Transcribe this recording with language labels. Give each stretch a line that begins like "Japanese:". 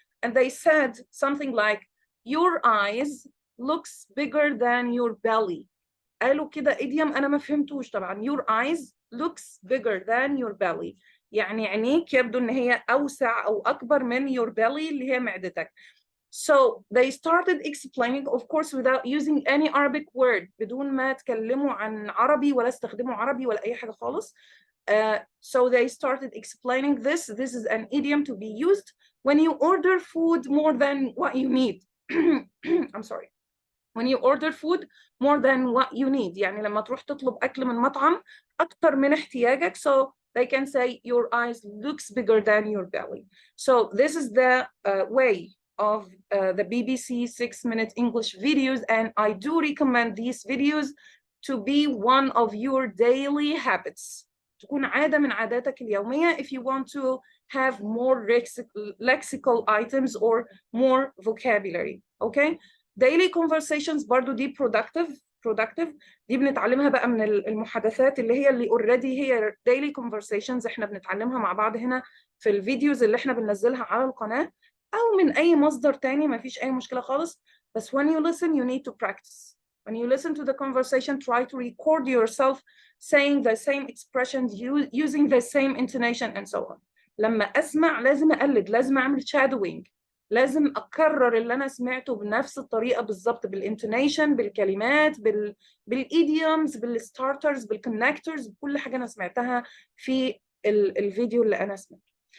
English: And they said something like, your eyes looks bigger than your belly.
Arabic: قالوا كده idiom أنا ما فهمتوش طبعا.
English: Your eyes looks bigger than your belly.
Arabic: يعني عينيك يبدو إن هي أوسع أو أكبر من
English: your belly
Arabic: اللي هي معدتك.
English: So they started explaining, of course, without using any Arabic word.
Arabic: بدون ما تكلموا عن عربي ولا استخدموا عربي ولا أي حاجة خالص.
English: So they started explaining this. This is an idiom to be used when you order food more than what you need. I'm sorry. When you order food more than what you need.
Arabic: يعني لما تروح تطلب أكل من مطعم أكتر من احتياجك.
English: So they can say your eyes looks bigger than your belly. So this is the way of the BBC 6-minute English videos, and I do recommend these videos to be one of your daily habits.
Arabic: تكون عادة من عاداتك اليومية
English: if you want to have more lexical items or more vocabulary. Okay?
Arabic: daily conversations برضو دي productive دي بنتعلمها بقى من المحادثات اللي already هي daily conversations احنا بنتعلمها مع بعض هنا في الفيديوز اللي احنا بننزلها على القناة أو من أي مصدر تاني. ما فيش أي مشكلة خالص. بس
English: when you listen you need to practice. When you listen to the conversation, try to record yourself saying the same expressions, using the same intonation and so on.
Arabic: لما أسمع لازم أقلد، لازم أعمل shadowing، لازم أكرر اللي أنا سمعته بنفس الطريقة بالظبط، بالانتونيشن، بالكلمات، بالإيديومز، بالستارترز، بالكونكتورز، بكل حاجة أنا سمعتها في الفيديو اللي أنا سمعته.